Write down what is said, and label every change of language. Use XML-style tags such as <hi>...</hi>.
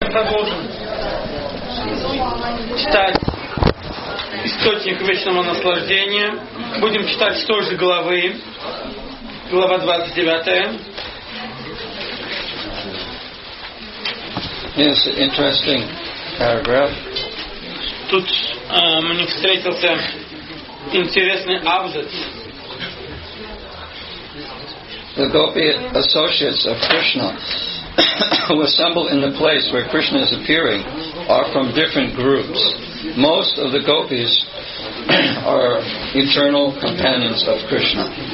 <ru>продолжим читать источник вечного наслаждения. Будем читать с той же главы, глава 29.</ru> <en>Yes, interesting paragraph.</en> <ru>Тут мне встретился интересный абзац.</ru> <en>The Gopi associates of Krishna who assemble in the place where Krishna is appearing are from different groups. Most of the Gopis are eternal companions of Krishna.</en>